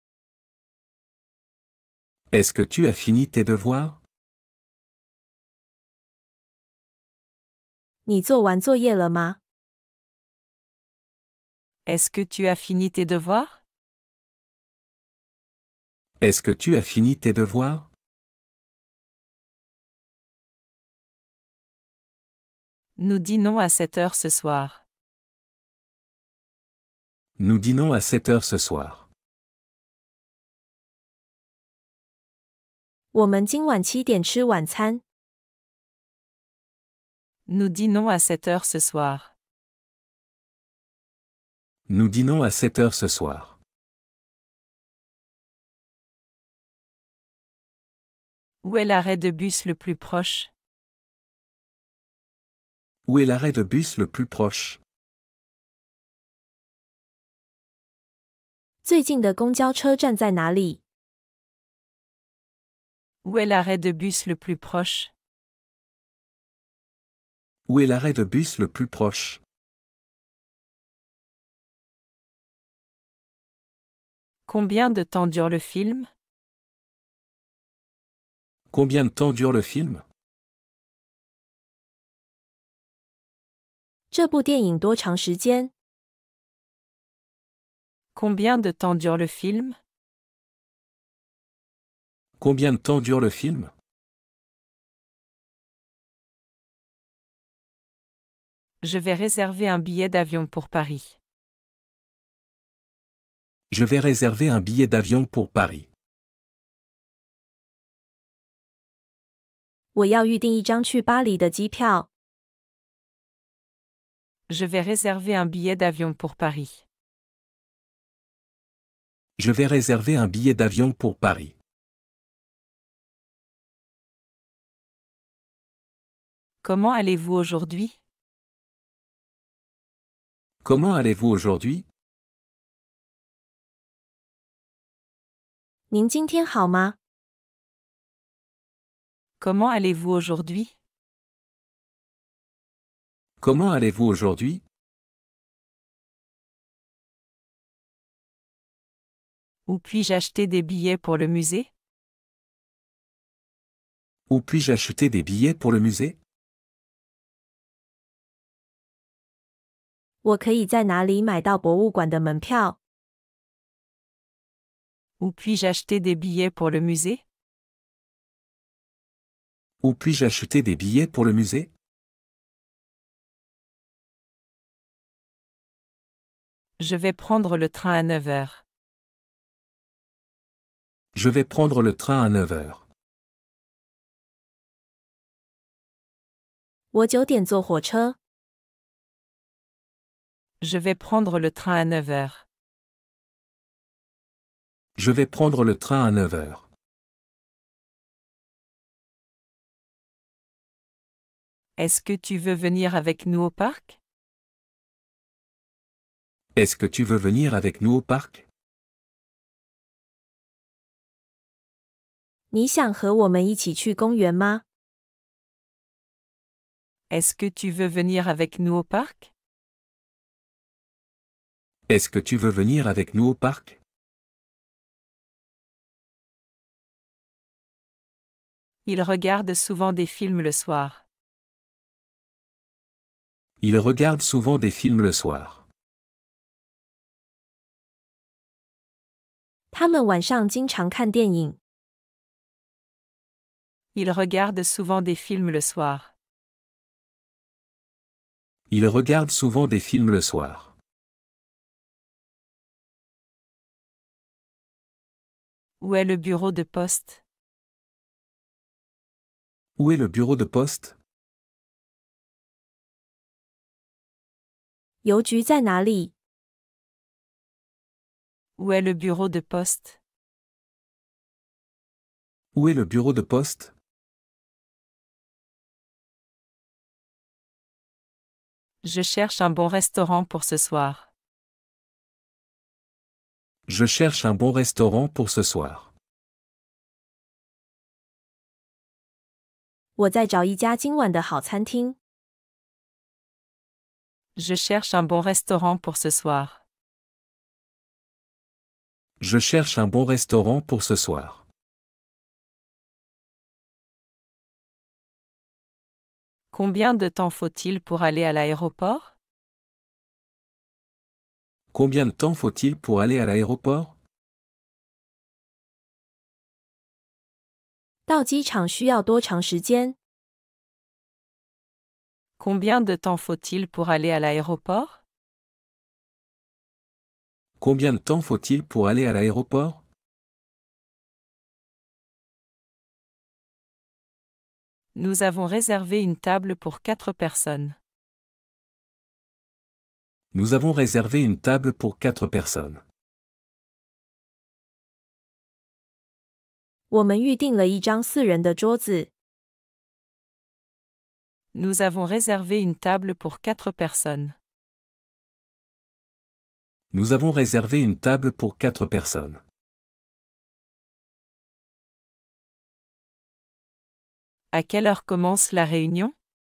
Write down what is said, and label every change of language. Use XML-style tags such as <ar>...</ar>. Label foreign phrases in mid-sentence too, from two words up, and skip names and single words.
<fr>Est-ce que tu as fini tes devoirs?</fr> <zh>你做完作业了吗？</zh> <fr>Est-ce que tu as fini tes devoirs? Est-ce que tu as fini tes devoirs? Nous dînons à 7 heures ce soir. Nous dînons à 7 heures ce soir.</fr> <zh>我们今晚7点吃晚餐。</zh> <fr>Nous dînons à 7 heures ce soir. Nous dînons à 7 heures ce soir. Où est l'arrêt de bus le plus proche? Où est l'arrêt de bus le plus proche?</fr> <zh>最近的公交车站在哪里？</zh> <fr>Où est l'arrêt de bus le plus proche? Où est l'arrêt de bus le plus proche? Combien de temps dure le film? Combien de temps dure le film?</fr> <zh>这部电影多长时间？</zh> <fr>Combien de temps dure le film? Combien de temps dure le film? Je vais réserver un billet d'avion pour Paris. Je vais réserver un billet d'avion pour Paris.</fr> <zh>我要预订一张去巴黎的机票。</zh> <fr>Je vais réserver un billet d'avion pour Paris. Je vais réserver un billet d'avion pour Paris. Comment allez-vous aujourd'hui? Comment allez-vous aujourd'hui?</fr> <zh>您今天好吗？</zh> <fr>Comment allez-vous aujourd'hui? Comment allez-vous aujourd'hui? Où puis-je acheter des billets pour le musée? Où puis-je acheter des billets pour le musée?</fr> <zh>我可以在哪里买到博物馆的门票？</zh> <fr>Où puis-je acheter des billets pour le musée? Où puis-je acheter des billets pour le musée? Je vais prendre le train à 9 heures. Je vais prendre le train à 9 heures.</fr> <zh>我9点坐火车。</zh> <fr>Je vais prendre le train à 9 heures. Je vais prendre le train à 9 heures. Est-ce que tu veux venir avec nous au parc? Est-ce que tu veux venir avec nous au parc?</fr> <zh>你想和我们一起去公园吗？</zh> <fr>Est-ce que tu veux venir avec nous au parc? Est-ce que tu veux venir avec nous au parc? Il regarde souvent des films le soir. Il regarde souvent des films le soir.</fr> <zh>他们晚上经常看电影。</zh> <fr>Il regarde souvent des films le soir. Il regarde souvent des films le soir. Où est le bureau de poste? Où est le bureau de poste?</fr> <zh>邮局在哪里？</zh> <fr>Où est le bureau de poste? Où est le bureau de poste? Je cherche un bon restaurant pour ce soir. Je cherche un bon restaurant pour ce soir.</fr> <zh>我在找一家今晚的好餐厅。</zh> <fr>Je cherche un bon restaurant pour ce soir. Je cherche un bon restaurant pour ce soir. Combien de temps faut-il pour aller à l'aéroport? Combien de temps faut-il pour aller à l'aéroport?</fr> <zh>到机场需要多长时间？</zh> <fr>Combien de temps faut-il pour aller à l'aéroport? Combien de temps faut-il pour aller à l'aéroport? Nous avons réservé une table pour 4 personnes. Nous avons réservé une table pour 4 personnes.</fr> <zh>我们预订了一张4人的桌子。</zh> <fr>Nous avons réservé une table pour 4 personnes. Nous avons réservé une table pour 4 personnes. À quelle heure commence la réunion?</fr>